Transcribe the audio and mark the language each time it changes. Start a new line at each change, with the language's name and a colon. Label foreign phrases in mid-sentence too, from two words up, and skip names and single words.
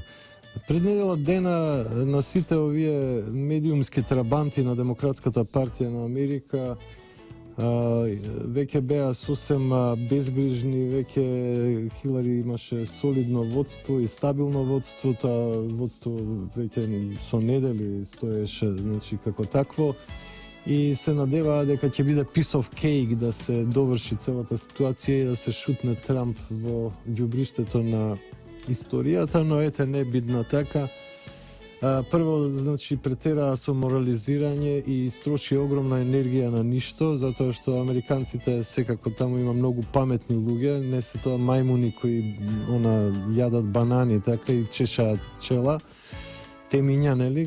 Macedonian: Пред недела дена на сите овие медиумски трабанти на Демократската партија на Америка веќе беа сосем безгрижни, веќе Хилари имаше солидно водство и стабилно водство, тоа водство веќе со недели стоеше, значи, како такво, и се надеваа дека ќе биде
English: piece of cake
Macedonian: да се доврши целата ситуација и да се шутне Трамп во ѓубриштето на историјата, но ете не бидна така. Прво, значи, претераа со морализирање и истроши огромна енергија на ништо, затоа што американците секако таму има многу паметни луѓе, не се тоа мајмуни кои јадат банани така и чешаат чела, темиња, нели?